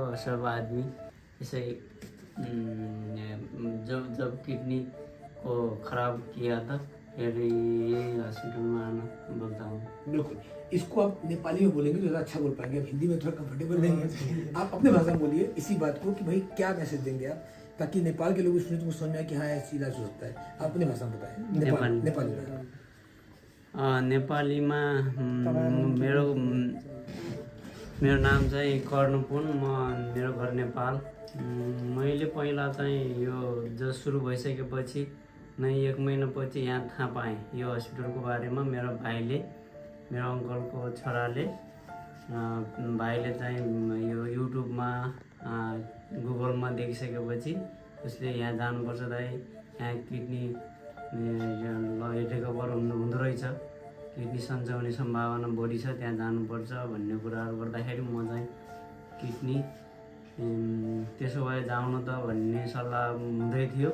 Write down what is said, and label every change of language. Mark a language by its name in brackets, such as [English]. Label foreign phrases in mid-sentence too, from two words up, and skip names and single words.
[Hindi] सब आदमी जैसे जब किडनी को खराब किया था फिर यही हॉस्पिटल में आना बोलता हूँ। बिल्कुल, इसको आप नेपाली में बोलेंगे तो ज़्यादा अच्छा बोल पाएंगे, आप हिंदी में थोड़ा कंफर्टेबल नहीं है। आप अपने भाषा में बोलिए इसी बात को कि भाई क्या मैसेज देंगे आप, ताकि नेपाल के लोग सुने तो समझ में आए कि हाँ ऐसी इलाज हो सकता है। आप अपने भाषा में बताएं, नेपाली में। [Nepali] नेपालीमा मेरो नाम चाहिँ कर्णपुन, मेरो घर नेपाल। मैले पहिला चाहिँ यो जो सुरु भइसकेपछि नै 1 महिनापछि यहाँ थाहा पाएँ यो हस्पिटलको बारेमा। मेरो भाइले, मेरो अङ्कलको छोराले, भाइले चाहिँ यो युट्युबमा गुगलमा देखिसकेपछि उसले यहाँ जानुपर्छ दाइ, यहाँ किडनी रिकभर हुँदो रहेछ, किडनी सन्चाउने सम्भावना बढी छ, त्यहाँ जानुपर्छ भन्ने कुराहरू गर्दाखेरि म चाहिँ किडनी त्यसो भए जाउन त भन्ने सल्लाह हुँदै थियो।